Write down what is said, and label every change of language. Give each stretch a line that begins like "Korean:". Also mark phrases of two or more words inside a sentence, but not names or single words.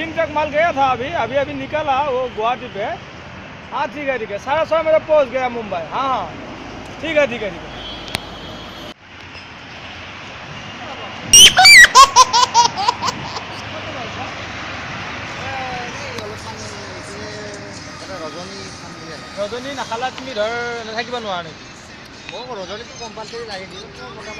Hindi: माल गया था अभी अभी अभी निकला वो गुवाहाटी पे। हाँ ठीक है 6:30 मेरा पहुँच गया मुंबई। हाँ हाँ ठीक है ठीक है ठीक है।
Assamese: ৰজনী নাখালা তুমি ধৰ নাথাকিব নোৱাৰা নেকি? মোক ৰজনীটো কম্পালচৰি লাগে দিওঁ মোটামুটি